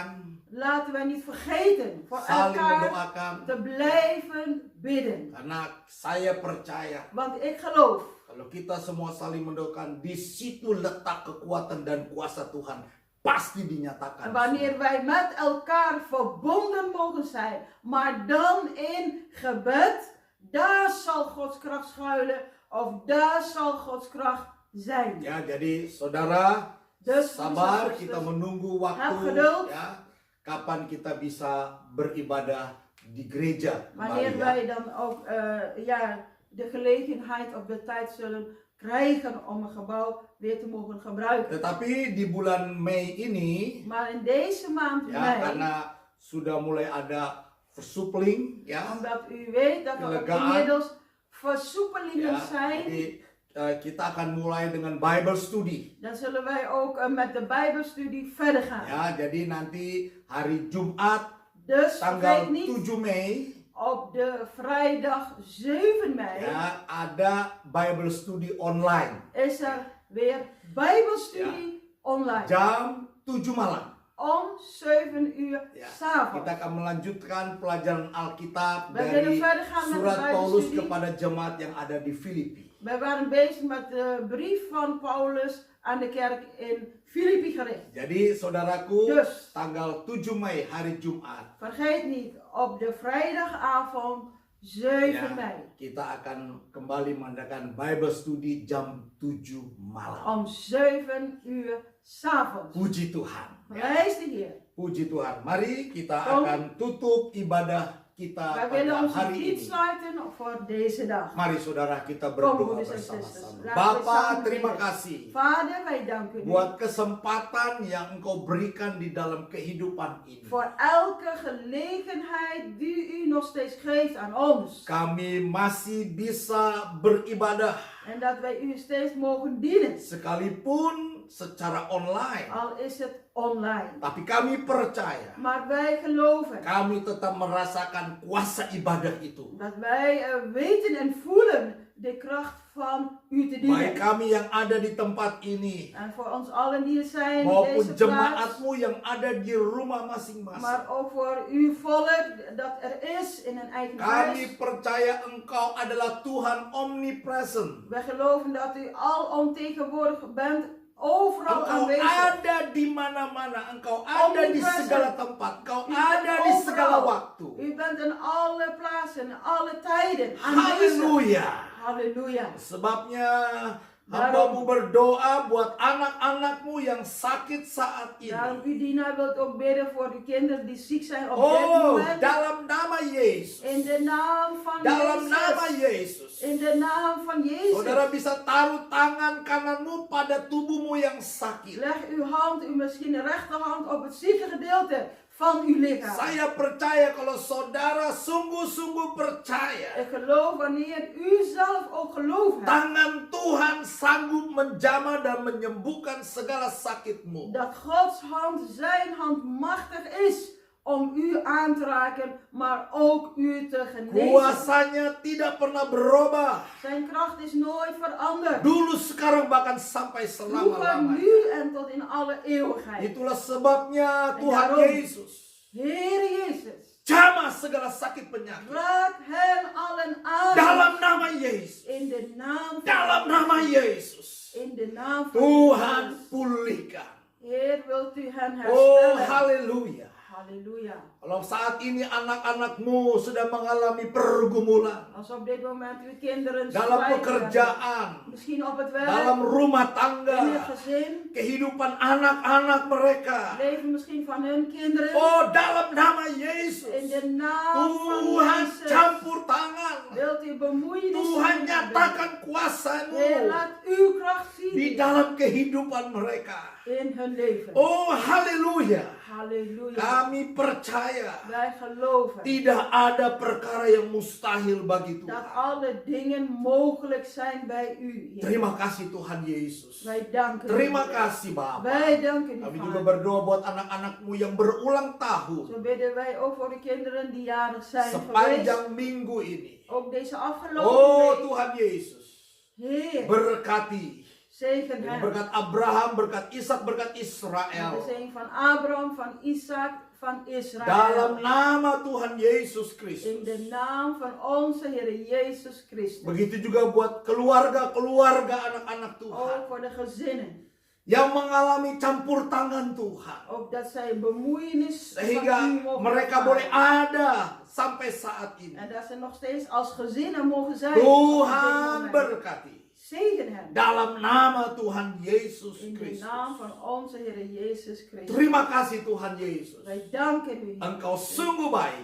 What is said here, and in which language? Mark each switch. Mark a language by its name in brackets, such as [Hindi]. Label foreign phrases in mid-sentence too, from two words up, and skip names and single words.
[Dutch] Laten wij niet vergeten voor [Indonesian] saling [Dutch] elkaar [Indonesian] mendoakan. [Dutch] te blijven bidden. [Indonesian] Karena saya percaya [Dutch] Want ik geloof, [Indonesian] kalau kita semua saling mendoakan, di situ letak kekuatan dan kuasa Tuhan pasti dinyatakan. [Dutch] en wanneer wij met elkaar verbonden mogen zijn, maar dan in gebed, daar zal Gods kracht schuilen, of daar zal Gods kracht zijn. [Indonesian] Ya, jadi saudara, [Dutch] Dus [Indonesian] sabar, [Dutch] broeders en [Indonesian] kita [Dutch] zusters, [Indonesian] menunggu [Dutch] heb [Indonesian] waktu [Dutch] geduld. [Indonesian] ya, kapan kita bisa beribadah di gereja [Dutch] wanneer [Indonesian] kembali, ya. [Dutch] wij dan ook de gelegenheid of de tijd zullen krijgen om een gebouw weer te mogen gebruiken. [Indonesian] Tetapi di bulan Mei ini, [Dutch] Maar in deze maand [Indonesian] ya, [Dutch] mei, [Indonesian] karena sudah mulai ada versoepeling, ya, [Dutch] omdat u weet dat er ook [Indonesian] Kelegaan. [Dutch] inmiddels versoepelingen [Indonesian] ya, [Dutch] zijn, [Indonesian] jadi kita akan mulai dengan [English] Bible study. [Dutch] dan zullen wij ook met de Bijbelstudie verder gaan. [Indonesian] Ya, jadi nanti hari Jumat [Dutch] Dus [Indonesian] tanggal [Dutch] vergeet niet, [Indonesian] 7 Mei [Dutch] op de vrijdag 7 mei [Indonesian] ya ada [English] Bible study [Indonesian] online [Dutch] is er weer Bijbelstudie online. [Indonesian] jam 7 malam. [Dutch] Om 7 uur [Indonesian] Ya, [Dutch] s'avonds. [Indonesian] kita akan melanjutkan pelajaran Alkitab [Dutch] Wij [Indonesian] dari [Dutch] willen verder gaan met de [Indonesian] surat Paulus [Dutch] Bijbelstudie. [Indonesian] kepada jemaat yang ada di Filipi. [Dutch] Wij waren bezig met de brief van Paulus aan de kerk in Filippi gericht. [Indonesian] Jadi saudaraku, [Dutch] Dus [Indonesian] tanggal 7 Mei hari Jumat, [Dutch] vergeet niet, op de vrijdagavond 7 [Indonesian] ya, [Dutch] mei. [Indonesian] kita akan kembali mengadakan [English] Bible study [Indonesian] jam 7 malam. [Dutch] Om 7 uur s'avonds. [Indonesian] Puji Tuhan. Ya. [Dutch] Prijs de Heer. [Indonesian] Puji Tuhan. Mari kita [Dutch] Kom. [Indonesian] akan tutup ibadah kita [Dutch] Wij willen [Indonesian] pada [Dutch] ons [Indonesian] hari [Dutch] niet [Indonesian] ini. [Dutch] sluiten voor deze dag. [Indonesian] Mari saudara kita [Dutch] Kom, [Indonesian] berdoa [Dutch] broeders en [Indonesian] bersama-sama. [Dutch] zusters. Laten we [Indonesian] Bapa, [Dutch] samen [Indonesian] terima [Dutch] bidden. [Indonesian] kasih [Dutch] Vader, wij danken u [Indonesian] buat kesempatan yang Engkau berikan di dalam kehidupan ini. [Dutch] voor elke gelegenheid die u nog steeds geeft aan ons. [Indonesian] Kami masih bisa beribadah [Dutch] En dat wij u steeds mogen dienen. [Indonesian] sekalipun secara online. [Dutch] Al is het online. [Indonesian] Tapi kami percaya, [Dutch] Maar wij geloven [Indonesian] kami tetap merasakan kuasa ibadah itu. [Dutch] dat wij weten en voelen de kracht van u te [Indonesian] Baik [Dutch] dienen. [Indonesian] kami yang ada di tempat ini, [Dutch] En voor ons allen die er zijn in [Indonesian] maupun [Dutch] deze plaats. [Indonesian] jemaatmu yang ada di rumah masing-masing. [Dutch] Maar ook voor uw volk dat er is in een eigen [Indonesian] Kami [Dutch] huis. [Indonesian] percaya Engkau adalah Tuhan omnipresent. [Dutch] Wij geloven dat u alomtegenwoordig bent, overal [Indonesian] Engkau [Dutch] aanwezig. [Indonesian] ada di mana-mana. Engkau ada di segala tempat. Engkau ada di segala waktu. [Dutch] U bent in alle plaatsen, in alle tijden aanwezig. [Indonesian] Haleluya. [Dutch] Halleluja. [Indonesian] Sebabnya hambamu berdoa buat anak-anakmu yang sakit saat [Dutch] Daarom [Indonesian] ini. [Dutch] u dienaar wilt ook bidden voor de kinderen die ziek zijn op dit Oh, moment. [Indonesian] dalam nama Yesus. [Dutch] In de naam van [Indonesian] Dalam nama [Dutch] Jezus. [Indonesian] Yesus. [Dutch] In de naam van [Indonesian] Saudara [Dutch] Jezus. [Indonesian] bisa taruh tangan kananmu pada tubuhmu yang sakit. [Dutch] Leg uw hand, uw misschien de rechterhand op het zieke gedeelte van uw lichaam. [Indonesian] Saya percaya kalau saudara sungguh-sungguh percaya, [Dutch] Ik geloof wanneer u zelf ook geloof hebt. [Indonesian] tangan Tuhan sanggup menjamah dan menyembuhkan segala sakitmu. [Dutch] Dat Gods hand, zijn hand machtig is om u aan te raken, maar ook u te genezen. [Indonesian] Kuasanya tidak pernah berubah. [Dutch] Zijn kracht is nooit veranderd. [Indonesian] Dulu, sekarang, bahkan sampai [Dutch] Vroeger, [Indonesian] selama-lamanya. [Dutch] nu en tot in alle eeuwigheid. [Indonesian] Itulah sebabnya Tuhan [Dutch] daarom, [Indonesian] Yesus [Dutch] Heer Jezus [Indonesian] Jamah segala sakit penyakit. [Dutch] Raak hen allen aan. [Indonesian] Dalam nama Yesus. [Dutch] In de naam van [Indonesian] Dalam nama Yesus. [Dutch] In de naam van [Indonesian] Tuhan [Dutch] Jezus. [Indonesian] pulihkan. [Dutch] Heer, wilt u hen Oh, herstellen. [Indonesian] haleluya. [Dutch] Halleluja. [Indonesian] Kalau saat ini anak-anakmu sedang mengalami pergumulan [Dutch] Als op dit moment uw kinderen [Indonesian] dalam [Dutch] strijd hebben, [Indonesian] pekerjaan, [Dutch] misschien op het werk, [Indonesian] dalam rumah [Dutch] in het [Indonesian] tangga, [Dutch] gezin, [Indonesian] kehidupan anak-anak mereka. [Dutch] leven misschien van hun kinderen. [Indonesian] Oh, dalam nama [Dutch] In [Indonesian] Yesus, [Dutch] de naam van [Indonesian] Tuhan [Dutch] Jezus. [Indonesian] campur tangan. [Dutch] Wilt u bemoeienis [Indonesian] Tuhan [Dutch] zien hebben? [Indonesian] nyatakan kuasa-Mu [Dutch] Heer, laat uw kracht zien [Indonesian] di dalam kehidupan mereka. [Dutch] in hun leven. [Indonesian] Oh, haleluya. [Dutch] Halleluja. [Indonesian] Kami percaya [Dutch] Wij geloven [Indonesian] tidak ada perkara yang mustahil bagi [Dutch] dat [Indonesian] Tuhan. [Dutch] alle dingen mogelijk zijn bij u, Heer. [Indonesian] Terima kasih Tuhan Yesus. [Dutch] Wij danken [Indonesian] Terima [Dutch] u. [Indonesian] kasih Bapa. [Dutch] Wij danken u, [Indonesian] Kami juga [Dutch] Vader. [Indonesian] berdoa buat anak-anakmu yang berulang tahun [Dutch] Zo bidden wij ook voor de kinderen die jarig zijn geweest. [Indonesian] sepanjang minggu ini. [Dutch] Ook deze afgelopen Oh week. [Indonesian] Tuhan Yesus, [Dutch] Heer, [Indonesian] berkati. [Dutch] zegen [Indonesian] Dengan [Dutch] hen. [Indonesian] berkat Abraham, berkat Ishak, berkat [Dutch] De [Indonesian] Israel. [Dutch] zegen van Abraham, van Isaac, van Israël. [Indonesian] Dalam nama Tuhan Yesus [Dutch] In [Indonesian] Kristus. [Dutch] de naam van onze Heer Jezus Christus. [Indonesian] Begitu juga buat keluarga-keluarga anak-anak Tuhan [Dutch] Ook voor de gezinnen. [Indonesian] yang mengalami campur tangan Tuhan. [Dutch] Ook dat zij bemoeienis van [Indonesian] Sehingga [Dutch] u mogen [Indonesian] mereka [Dutch] ervaren. [Indonesian] boleh ada sampai saat ini. [Dutch] En dat ze nog steeds als gezinnen mogen zijn. op dit [Indonesian] Tuhan [Dutch] moment. [Indonesian] berkati. [Dutch] Zegen hen. [Indonesian] Dalam nama Tuhan Yesus [Dutch] In de [Indonesian] Kristus. [Dutch] naam van onze Heer Jezus Christus. [Indonesian] Terima kasih Tuhan Yesus. [Dutch] Wij danken u. [Indonesian] Engkau sungguh baik,